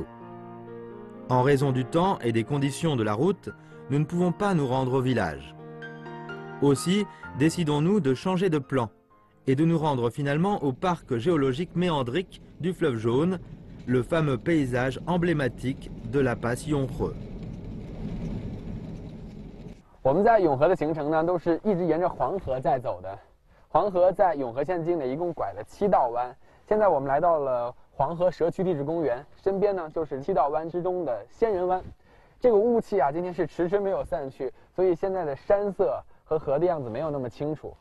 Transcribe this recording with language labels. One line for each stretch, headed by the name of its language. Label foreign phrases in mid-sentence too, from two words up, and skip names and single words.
French: En raison du temps et des conditions de la route, nous ne pouvons pas nous rendre au village. Aussi, décidons-nous de changer de plan et de nous rendre finalement au parc géologique méandrique du fleuve Jaune, le fameux paysage emblématique de la passe Yonhe.
Chinese: 我们在永和的行程呢，都是一直沿着黄河在走的。黄河在永和县境内一共拐了7道弯。现在我们来到了黄河蛇渠地质公园，身边呢就是7道弯之中的仙人湾。这个雾气啊，今天是迟迟没有散去，所以现在的山色和河的样子没有那么清楚。